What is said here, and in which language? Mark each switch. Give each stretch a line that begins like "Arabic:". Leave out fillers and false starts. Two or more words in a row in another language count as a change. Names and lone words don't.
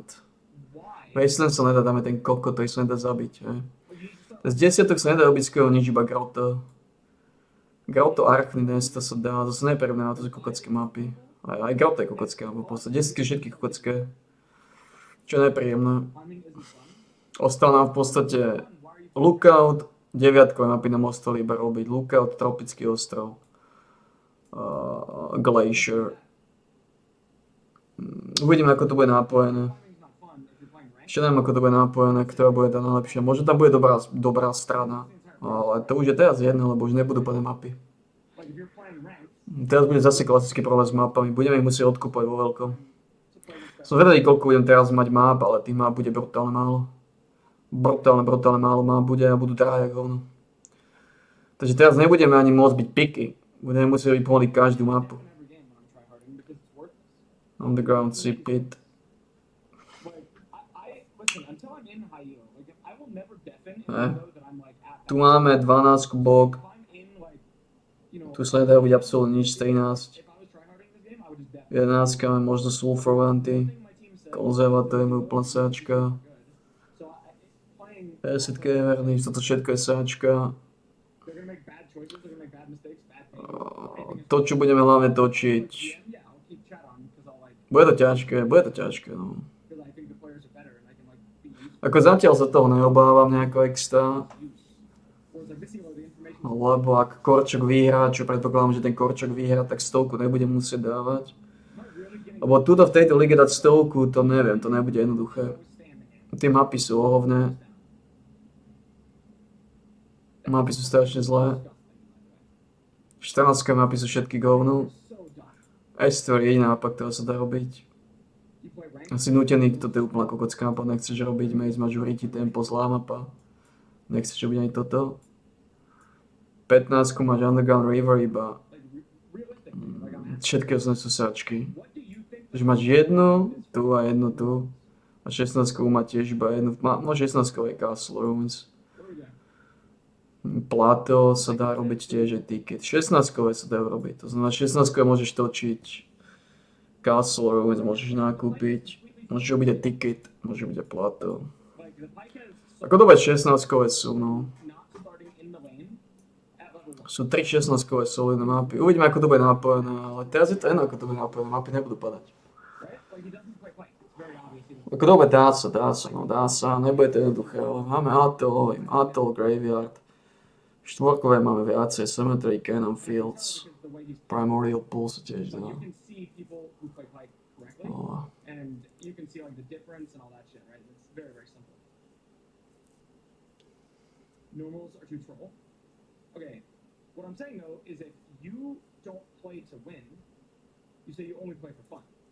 Slovak: Wasteland sa nedá, dáme ten kokot, ktorý sa nedá zabiť, hej. Z desiatok sa nedá robiť skoro nič, iba Grotto. Grotto, Archny Nest, to sa dá, zase nepríjemné, to sú kokotské mapy. Aj Grotto je kokotské, alebo v podstate desiatky všetky kokotské. Čo je nepríjemné.
English: Climbing isn't fun.
Slovak: Ostal nám v podstate Lookout, deviatkové mapy nám ostali iba robiť. Lookout, Tropický ostrov, Glacier. Uvidíme, ako to bude napojené.
English: Climbing's not fun if you're playing ranked.
Slovak: Ešte neviem, ako to bude napojené, ktorá bude tá najlepšia. Možno tam bude dobrá strana. Ale to už je teraz jedno, lebo už nebudú plné mapy.
English: Like if you're playing ranked,
Slovak: Teraz bude zase klasický problém s mapami. Budeme ich musieť odkúpať vo veľkom.
English: to play with
Slovak: Som vedel, koľko budem teraz mať map, ale tých map bude brutálne málo. Brutálne málo map bude a budú drahé ako hovno. Takže teraz nebudeme ani môcť byť picky. Budeme musieť byť pomaly každú mapu.
English: every game when I'm tryharding because it's worthless. Underground Sea Pit. Like I listen until I'm in high elo. Like I will never deafen if Eh. I know that I'm like at.
Slovak: Tu máme 12 bok.
English: If I'm in like, you know,
Slovak: Tu sa nedá robiť absolútne nič, 13.
English: if I was tryharding this game, I would just deafen.
Slovak: 11 máme možno Sulfuranty.
English: Everything my team said.
Slovak: Konzervatórium je úplná sáčka.
English: So playing,
Slovak: 10 je verný, toto všetko je sáčka.
English: they're gonna make bad choices. They're gonna make bad mistakes. Bad things.
Slovak: To, čo budeme hlavne točiť.
English: Yeah, I'll keep chat on because I'll like
Slovak: Bude to ťažké, no.
English: because I think the players are better and I can like be useful.
Slovak: Ako zatiaľ sa toho neobávam nejako extra.
English: Whereas like this elo, the information.
Slovak: Lebo ak Korčok vyhrá, čo predpokladám, že ten Korčok vyhrá, tak 100 nebudem musieť dávať.
English: Not really getting
Slovak: Lebo tuto v tejto lige dať 100, to neviem, to nebude jednoduché.
English: withstanding it.
Slovak: Tie mapy sú ohovné. Mapy sú strašne zlé. 14 mapy sú všetky govnú.
English: So done.
Slovak: S-Store je jediná mapa, ktorá sa dá robiť.
English: You play ranked.
Slovak: Asi nutený, to je úplná kokocká mapa, nechceš robiť Maze Majority, tempo, zlá mapa. Nechceš robiť ani toto. 15 máš Underground River iba.
English: Like realistically, like I'm asking,
Slovak: Všetky ostatné sú sačky.
English: what do you think?
Slovak: Takže máš jednu tu a jednu tu. A 16 má tiež iba jednu. No 16 je Castle Ruins.
English: What are we doing?
Slovak: Plato sa dá robiť tiež aj ticket. 16 sa dá robiť. To znamená 16 môžeš točiť. Castle Ruins môžeš nakúpiť. Môžeš robiť aj ticket. Môžeš robiť aj Plato.
English: Like the pike has
Slovak: Ako dobre 16 sú, no.
English: not starting in the lane at level 1.
Slovak: Sú 3 16 solidné mapy. Uvidíme, ako to bude napojené, ale teraz je to jedno, ako to bude napojené. Mapy nebudú padať.
English: Right? Like he doesn't play pike. It's very obvious. He doesn't.
Slovak: Ako dobre, dá sa. Nebude to jednoduché, ale máme Atoll, Graveyard. Štvorkové máme viacej, Cemetery, Cannon Fields,
English: Because the way he's
Slovak: Primordial Pool sa tiež dá.
English: you can see people who play pike correctly,
Slovak: No.
English: and you can see like the difference and all that shit, right? It's very, very simple. Normals are too troll. Okay, what I'm saying though is if you don't play to win, you say you only play for fun.